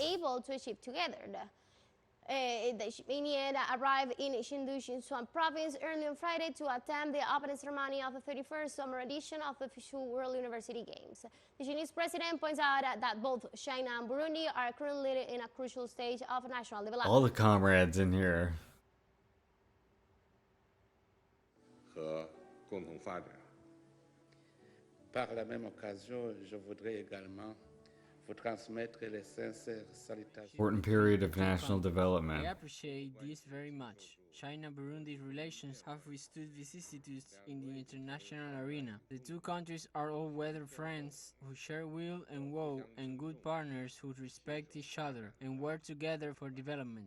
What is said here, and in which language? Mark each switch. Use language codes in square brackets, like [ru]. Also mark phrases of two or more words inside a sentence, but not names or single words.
[en] able to achieve together. The Xipinian arrived in Chengdu, Sichuan province early on Friday to attend the opening ceremony of the 31st summer edition of the official World University Games. The Chinese president points out that both China and Burundi are currently in a crucial stage of national development. All the comrades in here. [zh] 和共同发展。 [fr] Par la même occasion, je voudrais également vous transmettre les sincères salutations. [en] Important period of national development. I appreciate this very much. China-Burundi relations have withstood vicissitudes in the international arena. The two countries are all-weather friends who share will and woe, and good partners who respect each other and work together for development.